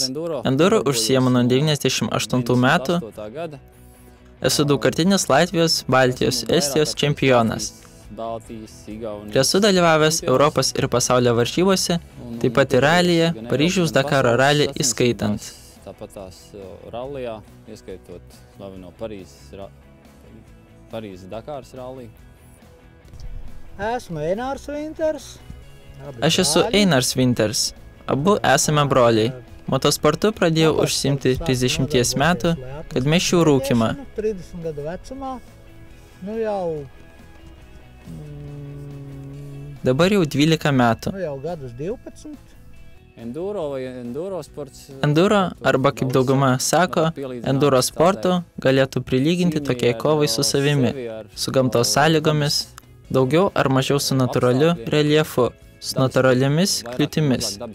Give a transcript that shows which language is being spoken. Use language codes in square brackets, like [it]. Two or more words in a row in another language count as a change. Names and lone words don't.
[lt] Enduro užsiemu nuo 98 metų. Esu daugkartinis Latvijos, Baltijos, Estijos čempionas. Esu dalyvavęs Europos ir pasaulio varžybose, taip pat ir ralyje, Paryžiaus Dakaro ralį įskaitant. [lv] Tāpatās rallijā, ieskaitot slaveno Parīzes Dakāras ralliju. Esmu Einars Winters. [lt] Aš esu Einars Winters. Abu esame broliai. Motosportu pradėjau užsiimti 30 metų, kad mesčiau rūkymą. [lv] 30 gadu vecumā. Nu jau... [lt] Dabar jau 12 metų. [lv] Nu jau gadus 12. [lt] Enduro, arba kaip dauguma sako, enduro sportu galėtų prilyginti tokiai kovai su savimi, su gamtos sąlygomis, daugiau ar mažiau su natūraliu reljefu, su natūraliomis kliūtimis.